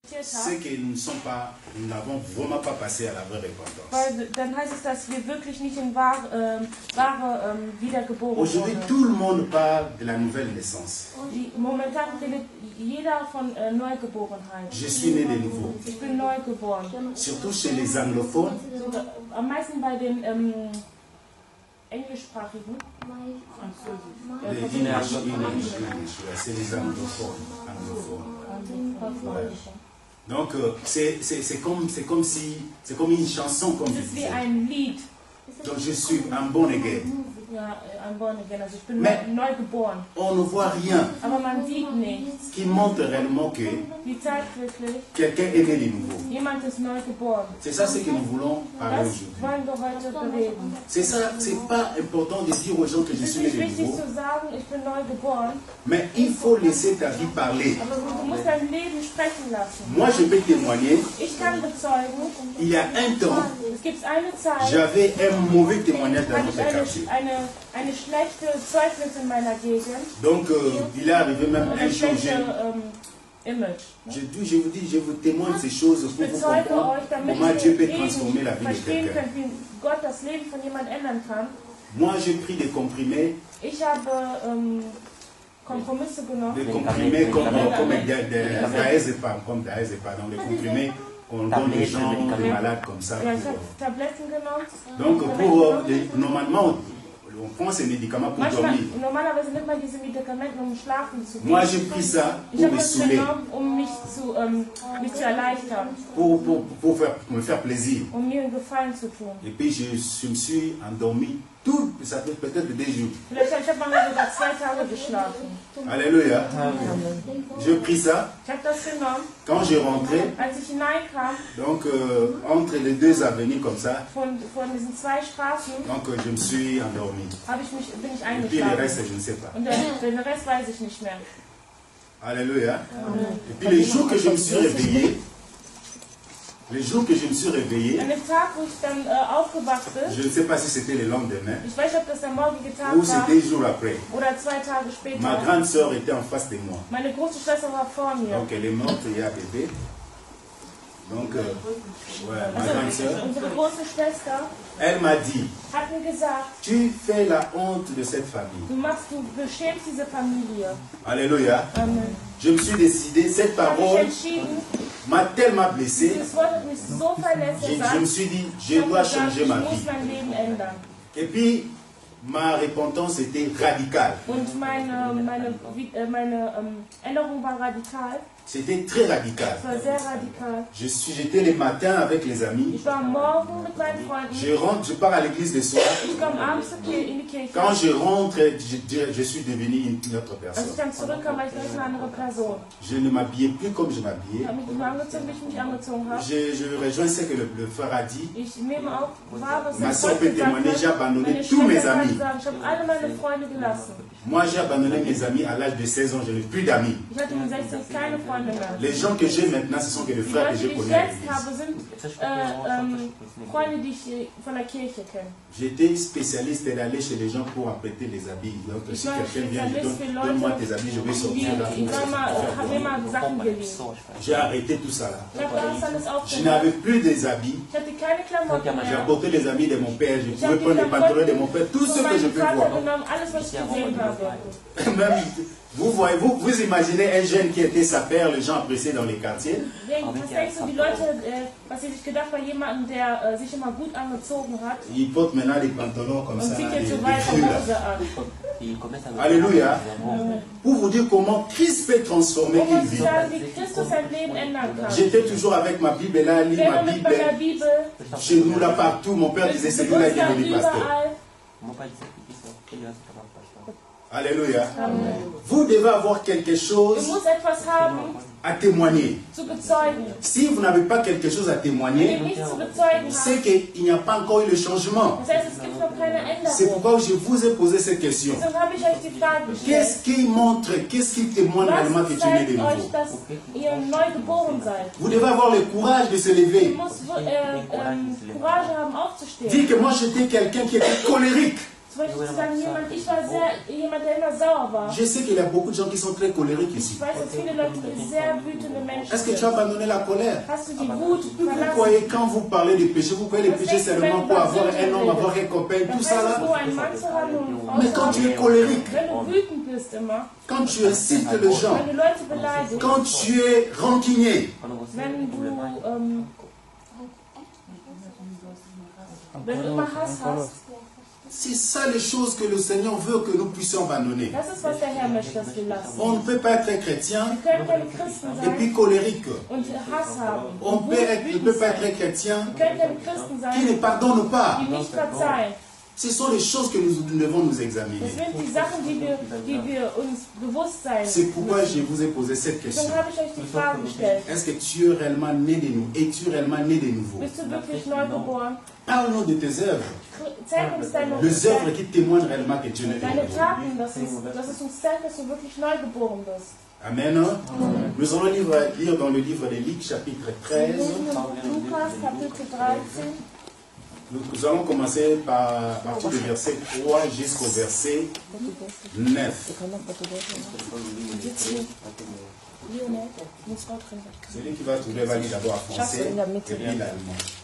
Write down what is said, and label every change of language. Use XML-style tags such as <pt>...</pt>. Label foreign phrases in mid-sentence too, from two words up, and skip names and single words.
<fr>c'est que nous n'avons vraiment pas passé à la vraie repentance.</fr> <de>Weil dann heißt es, dass wir wirklich nicht in wahre Wiedergeboren</de> <fr>Aujourd'hui,</fr> <de>wurden.</de> <fr>tout le monde parle de la nouvelle naissance.</fr> <de>Momentan redet jeder von Neugeborenheit.</de> <fr>Je suis né de nouveau.</fr> <de>Ich bin neu geboren.</de> <fr>Surtout chez les anglophones.</fr> <de>Am meisten bei den englischsprachigen.</de> <fr>C'est les anglophones. Ouais. Donc c'est comme une chanson, comme je</fr> <de>Es ist wie</de> <fr>disais.</fr> <de>ein Lied.</de> <fr>Donc je suis un</fr> <en>born again.</en> <de>Ja, ein</de> <en>Born Again.</en> <de>Also ich bin</de> <fr>Mais</fr> <de>neu geboren.</de> <fr>on ne voit rien</fr> <de>Aber man sieht nichts.</de> <fr>qui montre réellement que</fr> <de>Die zeigt wirklich,</de> <fr>quelqu'un est né de nouveau.</fr> <de>jemand ist neu geboren.</de> <fr>C'est ça ce que nous voulons parler</fr> <de>Das</de> <fr>aujourd'hui.</fr> <de>wollen wir heute bereden.</de> <fr>C'est ça, c'est pas important de dire aux gens que je</fr> <de>Es ist</de> <fr>suis né</fr> <de>nicht</de> <fr>de</fr> <de>wichtig</de> <fr>nouveau,</fr> <de>zu sagen, ich bin neu geboren,</de> <fr>mais il faut laisser ta vie parler.</fr> <de>aber du musst dein Leben sprechen lassen.</de> <fr>Moi, je peux témoigner,</fr> <de>Ich kann bezeugen,</de> <fr>il y a un temps,</fr> <de>es gibt eine Zeit,</de> <fr>j'avais un mauvais témoignage dans</fr> <de>hatte</de> <fr>notre</fr> <de>ich</de> <fr>quartier.</fr> <de>eine schlechte Zeugnis in meiner Gegend,</de> <fr>Donc, il est arrivé même</fr> <de>eine</de> <fr>un</fr> <de>schlechte</de> <fr>changer.</fr> <de>Image.</de> <fr>Je vous dis, je vous témoigne ces choses</fr> <de>Ich</de> <fr>pour vous</fr> <de>bezeuge</de> <fr>comprendre</fr> <de>euch, damit</de> <fr>comment Dieu peut</fr> <de>ihr</de> <fr>transformer la vie de</fr> <de>verstehen</de> <fr>quelqu'un.</fr> <de>könnt, wie Gott das Leben von jemandem ändern kann.</de> <fr>Moi, j'ai pris des comprimés</fr> <de>Ich habe Kompromisse genommen.</de> <fr>comme diazépam, donc des comprimés qu'on donne aux gens malades comme ça.</fr> <de>Ja, ich habe Tabletten genommen.</de> <fr>Donc, normalement, on prend ces médicaments pour dormir.</fr> <de>Normalerweise nimmt man diese Medikamente, um schlafen zu gehen.</de> <fr>Moi, j'ai pris ça</fr> <de>Ich</de> <fr>pour</fr> <de>habe</de> <fr>me</fr> <de>das</de> <fr>saouler,</fr> <de>genommen, um mich zu erleichtern,</de> <fr>pour me faire plaisir.</fr> <de>um mir einen Gefallen zu tun.</de> <fr>Et puis, je me suis endormi tout, ça fait peut-être 2 jours.</fr> <de>Vielleicht habe ich mal sogar 2 Tage geschlafen.</de> <fr>Alléluia. J'ai pris ça.</fr> <de>Ich habe das genommen,</de> <fr>Quand je rentrais,</fr> <de>als ich hineinkam,</de> <fr>donc entre les 2 avenues comme ça,</fr> <de>von diesen 2 Straßen,</de> <fr>donc je me suis endormi.</fr> <de>bin ich</de> <fr>Et puis le</fr> <de>eingeschlafen.</de> <fr>reste, je ne sais pas.</fr> <de>Und den Rest weiß ich nicht mehr.</de> <fr>Alléluia. Et puis les jours que je me suis réveillé,</fr> <de>an dem Tag, wo ich dann aufgewacht bin,</de> <fr>je ne sais pas si c'était le lendemain</fr> <de>ich weiß nicht, ob das der morgige Tag</de> <fr>ou</fr> <de>war</de> <fr>c'était 2 jours après.</fr> <de>oder 2 Tage</de> <fr>Ma</fr> <de>später.</de> <fr>grande sœur était en face de moi.</fr> <de>Meine große Schwester war vor mir.</de> <fr>Donc elle est morte il y a bébé. Donc, ouais, ma grande sœur,</fr> <de>Unsere große Schwester</de> <fr>elle m'a dit,</fr> <de>hat mir gesagt,</de> <fr>tu fais la honte de cette famille.</fr> <de>du beschämst diese Familie.</de> <fr>Alléluia. Amen. Je me suis décidé, cette</fr> <de>Ich habe mich</de> <fr>parole</fr> <de>entschieden,</de> <fr>m'a tellement blessé.</fr> <de>dieses Wort hat mich so verletzt.</de> <fr>Je me suis dit, je</fr> <de>Ich habe</de> <fr>dois</fr> <de>gesagt,</de> <fr>changer</fr> <de>ich</de> <fr>ma</fr> <de>muss</de> <fr>vie.</fr> <de>mein Leben ändern.</de> <fr>Et puis, ma repentance était radicale.</fr> <de>Und meine Änderung war radikal.</de> <fr>C'était très radical.</fr> <de>Es war sehr radikal.</de> <fr>J'étais les matins avec les amis.</fr> <de>Ich war am Morgen mit meinen Freunden.</de> <fr>Je pars à l'église le soir.</fr> <de>Ich komme abends in die Kirche.</de> <fr>Quand je rentre, je suis devenu une autre</fr> <de>Als</de> <fr>personne.</fr> <de>ich dann zurückkam, war ich gleich eine andere Person.</de> <fr>Je ne m'habillais plus comme je</fr> <de>Ich</de> <fr>m'habillais.</fr> <de>habe mich nicht mehr angezogen, wie ich mich angezogen habe.</de> <fr>Je rejoins ce que le frère a dit.</fr> <de>Ich nehme auch wahr, was</de> <fr>Ma</fr> <de>mein</de> <fr>soeur</fr> <de>Freund</de> <fr>peut</fr> <de>gesagt</de> <fr>témoigner, j'ai</fr> <de>hat.</de> <fr>abandonné</fr> <de>Meine</de> <fr>tous mes</fr> <de>Schwester kann</de> <fr>amis.</fr> <de>sagen, ich habe alle meine Freunde gelassen.</de> <fr>Moi, j'ai abandonné mes amis à l'âge de 16 ans. Je n'ai plus d'amis.</fr> <de>Ich hatte mit 16 keine Freunde mehr.</de> <fr>Les gens que j'ai maintenant, ce sont que les</fr> <de>Die</de> <fr>frères que</fr> <de>Leute,</de> <fr>je</fr> <de>die ich</de> <fr>connais à</fr> <de>jetzt</de> <fr>l'église.</fr> <de>habe, sind Freunde, die ich von der Kirche kenne.</de> <fr>J'étais spécialiste d'aller chez les gens pour apprêter les habits. Donc,</fr> <de>Ich</de> <fr>si</fr> <de>war</de> <fr>quelqu'un vient,</fr> <de>Spezialist für</de> <fr>donne-moi</fr> <de>Leute,</de> <fr>tes habits, je vais</fr> <de>die</de> <fr>sortir là.</fr> <de>habe immer Sachen geliehen.</de> <fr>J'ai arrêté tout ça là.</fr> <de>Ich habe das alles</de> <fr>Je</fr> <de>aufgehört.</de> <fr>n'avais plus des habits.</fr> <de>Ich hatte keine Klamotten</de> <fr>J'ai</fr> <de>mehr.</de> <fr>apporté les habits de mon père. Je</fr> <de>Ich</de> <fr>pouvais</fr> <de>habe die</de> <fr>prendre les pantalons de</fr> <de>Klamotten</de> <fr>mon père, tout ce</fr> <de>von</de> <fr>que je</fr> <de>meinem</de> <fr>peux</fr> <de>Vater</de> <fr>voir.</fr> <de>genommen, alles was ich gesehen habe.</de> <fr>Même, vous voyez, vous imaginez un jeune qui était sa père, les gens appréciaient dans les quartiers.</fr> <de>Was denkst du, die Leute, was sie sich gedacht bei jemandem, der sich immer gut angezogen hat</de> <fr>Il porte maintenant les pantalons comme</fr> <de>und</de> <fr>ça.</fr> <de>zieht</de> <fr>Là,</fr> <de>jetzt so</de> <fr>des</fr> <de>weiter</de> <fr>vieux, là.</fr> <de>Hose an.</de> <fr>Alléluia. Pour vous dire comment Christ peut transformer</fr> <de>Um</de> <fr>une</fr> <de>uns zu</de> <fr>vie.</fr> <de>sagen, wie Christus sein Leben ändern kann.</de> <fr>J'étais toujours avec ma Bible là, lire ma</fr> <de>Immer mit meiner</de> <fr>Bible.</fr> <de>Bibel,</de> <fr>Chez nous là partout, mon père disait c'est lui là qui est devenu pasteur.</fr> <de>überall.</de> <fr>Alléluia. Vous devez avoir quelque</fr> <de>Du</de> <fr>chose</fr> <de>musst etwas haben,</de> <fr>à témoigner.</fr> <de>zu bezeugen.</de> <fr>Si vous n'avez pas quelque chose à</fr> <de>Wenn du</de> <fr>témoigner,</fr> <de>nichts zu bezeugen</de> <fr>c'est</fr> <de>hast,</de> <fr>qu'il n'y a pas encore eu le changement.</fr> <de>das heißt, es gibt noch keine</de> <fr>C'est</fr> <de>Änderung.</de> <fr>pourquoi je vous ai posé cette question.</fr> <de>Deshalb habe ich euch die Frage</de> <fr>Qu'est-ce</fr> <de>gestellt.</de> <fr>qui montre, qu'est-ce qui témoigne réellement que</fr> <de>Was</de> <fr>tu es né de</fr> <de>zeigt euch,</de> <fr>nouveau?</fr> <de>dass ihr neu geboren seid?</de> <fr>Vous devez avoir le courage de se lever.</fr> <de>Du musst Courage haben, aufzustehen.</de> <fr>Dire que moi j'étais quelqu'un qui était colérique.</fr> <de>Zum Beispiel zu sagen, ich war jemand, der immer sauer war.</de> <fr>Je sais qu'il y a beaucoup de gens qui sont très colériques ici.</fr> <de>Ich weiß, dass viele Leute sehr wütende Menschen</de> <fr>Est-ce que tu</fr> <de>sind.</de> <fr>as abandonné la colère?</fr> <de>Hast du die Wut</de> <fr>Vous</fr> <de>verlassen?</de> <fr>croyez, quand vous parlez de péché, vous croyez le péché seulement pour avoir un homme, avoir un copain,</fr> <de>Dann</de> <fr>tout ça</fr> <de>heißt es</de> <fr>là?</fr> <de>nur, einen Mann zu haben und eine Frau</de> <fr>Mais</fr> <de>zu</de> <fr>quand tu es</fr> <de>haben.</de> <fr>colérique,</fr> <de>Wenn du wütend bist immer,</de> <fr>quand tu insultes les gens,</fr> <de>wenn du Leute beleidigst,</de> <fr>quand tu es rancunier,</fr> <de>wenn du immer Hass hast,</de> <fr>c'est ça les choses que le Seigneur veut que nous puissions abandonner.</fr> <de>das ist, was der Herr möchte, dass wir lassen.</de> <fr>On ne peut pas être chrétien</fr> <de>Wir können keine Christen</de> <fr>et puis</fr> <de>sein</de> <fr>colérique.</fr> <de>und Hass haben.</de> <fr>On</fr> <de>Und</de> <fr>ne</fr> <de>wütend</de> <fr>peut pas</fr> <de>sein.</de> <fr>être chrétien</fr> <de>Wir können keine Christen</de> <fr>qui ne</fr> <de>sein,</de> <fr>pardonne pas.</fr> <de>die nicht verzeihen.</de> <fr>Ce sont les choses que nous devons nous</fr> <de>Das</de> <fr>examiner.</fr> <de>sind die Sachen, die wir uns bewusst sein</de> <fr>C'est pourquoi</fr> <de>müssen.</de> <fr>je vous ai posé cette question.</fr> <de>Deswegen habe ich euch die Frage gestellt.</de> <fr>Est-ce que tu es réellement né de nouveau? Es-tu réellement né de nouveau?</fr> <de>Bist du wirklich neu geboren?</de> <fr>Parle-nous de tes œuvres.</fr> <de>Zeig uns</de> <fr>Les œuvres qui témoignent réellement que tu es né de</fr> <de>deine</de> <fr>nouveau.</fr> <de>Taten, dass es uns zeigt, dass du wirklich neu geboren bist.</de> <fr>Amen. Nous allons lire dans le livre de Luc, chapitre 13.</fr> <de>Lukas, Kapitel 13.</de> <fr>Nous allons commencer par partir du verset 3 jusqu'au verset 9. Celui qui va trouver va lire d'abord en français et puis l'allemand.</fr>